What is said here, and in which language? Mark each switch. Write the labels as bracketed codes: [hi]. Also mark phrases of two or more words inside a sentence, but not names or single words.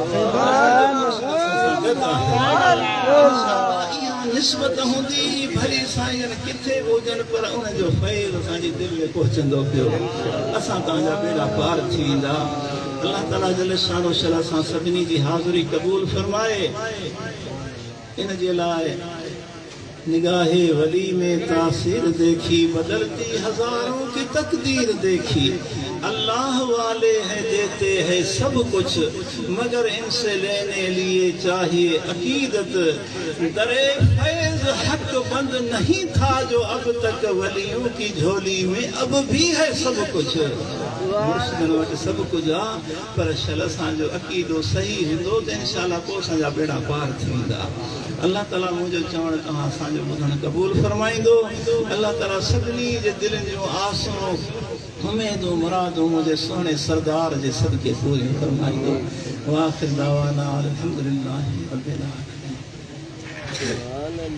[sd] आहे निस्बत हूंदी भली साईं किथे बि हुजनि पर उनजो फैज़ असांजी दिलि में पहुचंदो पियो असां तव्हांजा बेड़ा पार थी वेंदा अल्लाह ताला [ar] جل شانه [sd] शला सां सभिनी जी हाज़िरी क़बूल फरमाए इन जे लाइ [ur] نگاہِ ولی میں تاثیر دیکھی، بدلتی ہزاروں کی تقدیر دیکھی. اللہ والے ہیں دیتے ہیں سب کچھ، مگر ان سے لینے لیے چاہیے عقیدت. درِ فیض حق بند نہیں تھا جو اب تک ولیوں کی جھولی میں، اب بھی ہے سب کچھ. [sd] मुर्शिदनि वटि सब कुछ आ, पर शल असांजो अकीदो सही हूंदो त इंशाअल्लाह पोइ असांजा बेड़ा पार थींदा। अल्लाह ताला मुंहिंजो चवणु तव्हां असांजो ॿुधणु क़बूल फरमाईंदो। अल्लाह ताला सभिनी जे दिलनि जूं आसूं उमेदूं मुरादूं मुंहिंजे सुहिणे सरदार जे सदके पूरियूं फरमाईंदो। [ar] وآخر دعوانا الحمد لله رب العالمين.